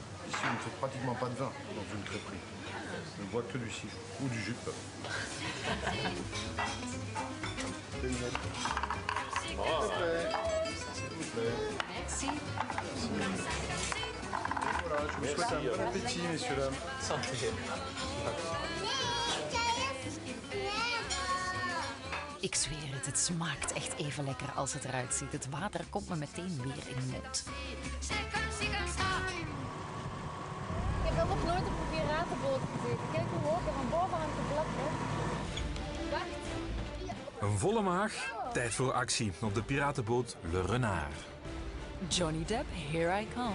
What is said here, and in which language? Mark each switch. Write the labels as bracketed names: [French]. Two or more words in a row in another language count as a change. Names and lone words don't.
[French] Ici, on ne fait pratiquement pas de vin dans une crêperie. On ne boit que du cidre ou du jus de pomme. S'il vous plaît. Merci. Voilà, je vous souhaite un bon appétit, messieurs, dames. Santé. [Dutch] Ik zweer het, het smaakt echt even lekker als het eruit ziet. Het water komt me meteen weer in de mond. Ik heb nog nooit op een piratenboot gezeten. Kijk hoe hoog er van boven aan het blad is. Wacht. Een volle maag, tijd voor actie op de piratenboot Le Renard. [English] Johnny Depp, here I come.